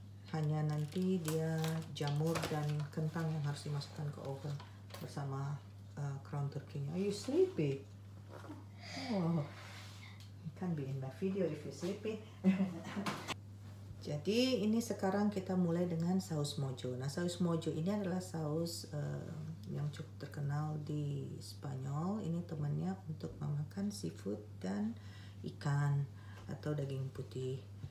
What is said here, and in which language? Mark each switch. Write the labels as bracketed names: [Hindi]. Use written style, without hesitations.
[Indonesian] Hanya nanti dia jamur dan kentang yang harus dimasukkan ke oven bersama crown turkey-nya. [English] Are you sleepy? Oh, you can't be in my video if you sleepy. [Indonesian] Jadi ini sekarang kita mulai dengan saus Mojo. Nah, saus Mojo ini adalah saus yang cukup terkenal di Spanyol. Ini temannya untuk memakan seafood dan ikan atau daging putih.